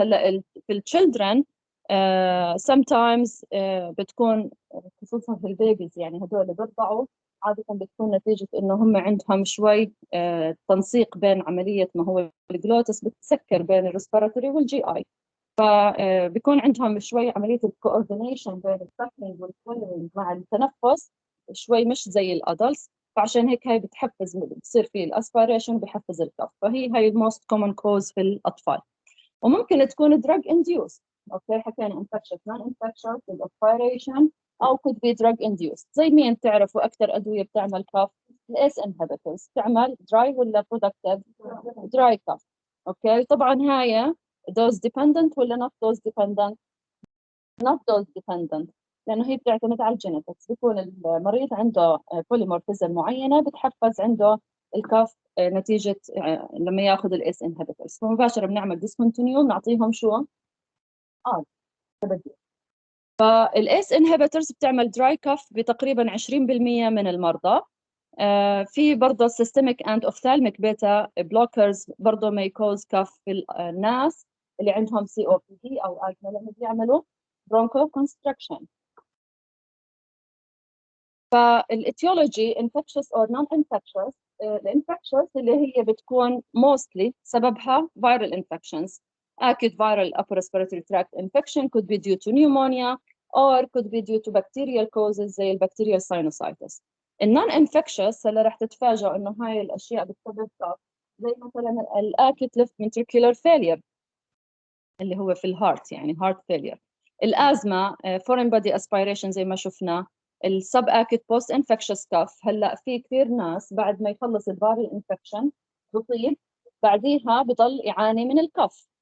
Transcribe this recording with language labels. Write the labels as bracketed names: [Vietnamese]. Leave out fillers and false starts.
[Arabic] هلا في الchildren sometimes بتكون خصوصا في البيبيز، يعني هدول اللي بيرضعوا عادة بتكون نتيجة إنه هم عندهم شوي تنسيق بين عملية ما هو الجلوتس بتسكر بين الريسبيراتوري والجي آي، فبيكون عندهم شوي عملية الكوردينيشن بين السكنينج والسويلنج مع التنفس شوي مش زي الأدلتس، فعشان هيك هاي بتحفز، بتصير في الاسبيريشن بحفز الكف، فهي الموست كومن كوز في الأطفال. وممكن تكون drug induced. اوكي حكينا infectious non infectious الاسبيريشن، او [English] could be drug induced. [Arabic] زي مين تعرفوا اكثر ادويه بتعمل كف؟ الاس انهبيتورز تعمل دراي ولا برودكتيف؟ دراي كف. اوكي طبعا هاي dose dependent ولا not dose dependent؟ not dose dependent، لانه هي بتعتمد على الجينيتكس. بيكون المريض عنده بوليمورفيزم معينه بتحفز عنده الكف نتيجه لما ياخذ الاس انهبيتورز، فمباشره بنعمل ديسكونتينيو بنعطيهم شو؟ بديل. فالاس انهبيتورز بتعمل دراي كف بتقريبا 20% من المرضى. في برضه سيستميك اند اوفثالميك بيتا بلوكرز برضه ما يكوز كف في الناس اللي عندهم سي او بي دي او ازمه، لما بيعملوا برونكو كونستركشن. فالاتيولوجي infectious or non-infectious، الانفكشوس اللي هي بتكون mostly سببها viral infections. [English] acute viral upper respiratory tract infection could be due to pneumonia or could be due to bacterial causes زي البكتيريال sinusitis. [Arabic] النون انفكشوس هلا رح تتفاجئوا انه هاي الاشياء بتسبب كف، زي مثلا الاكيوت ليفت ventricular failure اللي هو في الهارت، يعني heart failure. الازمه foreign body aspiration زي ما شفنا. السب اكيت بوست انفكشس كف، هلا في كثير ناس بعد ما يخلص الفيرال انفكشن بطيب بعديها بضل يعاني من الكف.